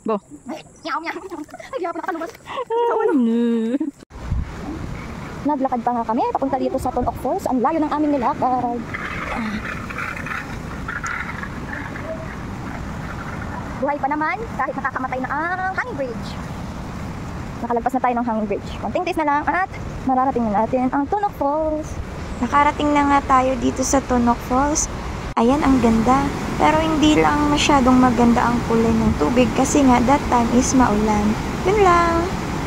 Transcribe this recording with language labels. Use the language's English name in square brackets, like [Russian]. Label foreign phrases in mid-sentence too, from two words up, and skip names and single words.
[Filipino] Bo. Yaw yaw. Ay, yaw pa nakalubas. Naglakad pa nga kami papunta dito sa Tonok Falls. Ang layo ng aming nilakad. Buhay pa naman kahit nakakamatay na ang hanging bridge. Nakalagpas na tayo ng hanging bridge. Konting tiis na lang at mararating na natin ang Tonok Falls. Nakarating na nga tayo dito sa Tonok Falls. Ayan, ang ganda. Pero hindi lang masyadong maganda ang kulay ng tubig kasi nga [English] that time [Filipino] is maulan. Yun lang.